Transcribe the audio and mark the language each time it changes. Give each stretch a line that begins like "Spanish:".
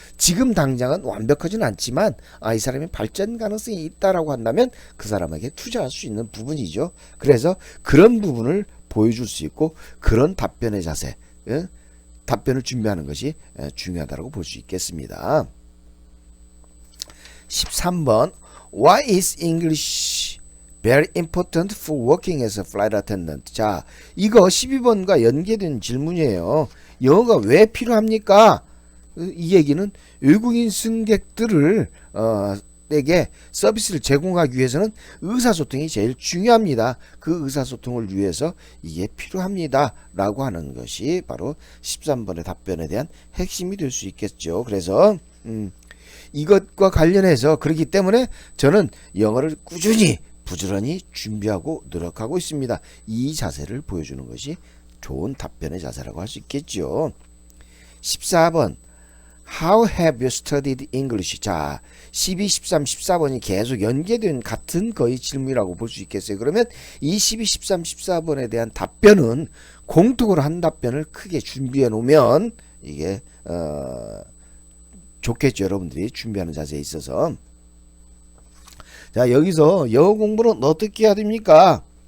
Korean: 지금 당장은 완벽하지는 않지만 이 사람이 발전 가능성이 있다라고 한다면 그 사람에게 투자할 수 있는 부분이죠. 그래서 그런 부분을 보여줄 수 있고, 그런 답변의 자세, 답변을 준비하는 것이 중요하다고 볼 수 있겠습니다.
English: 13번 Why is English very important for working as a flight attendant?
Korean: 자, 이거 12번과 연계된 질문이에요. 영어가 왜 필요합니까? 이 얘기는 외국인 승객들을 에게 서비스를 제공하기 위해서는 의사소통이 제일 중요합니다. 그 의사소통을 위해서 이게 필요합니다 라고 하는 것이 바로 13번의 답변에 대한 핵심이 될 수 있겠죠. 그래서 이것과 관련해서, 그렇기 때문에 저는 영어를 꾸준히 부지런히 준비하고 노력하고 있습니다. 이 자세를 보여주는 것이 좋은 답변의 자세라고 할 수 있겠죠.
English: 14번 How have you studied English?
Korean: 자, 12, 13, 14번이 계속 연계된 같은 거의 질문이라고 볼 수 있겠어요. 그러면 이 12, 13, 14번에 대한 답변은 공통으로 한 답변을 크게 준비해 놓으면 이게 좋겠죠. 여러분들이 준비하는 자세에 있어서. 자, 여기서 영어 공부는 어떻게 해야 됩니까?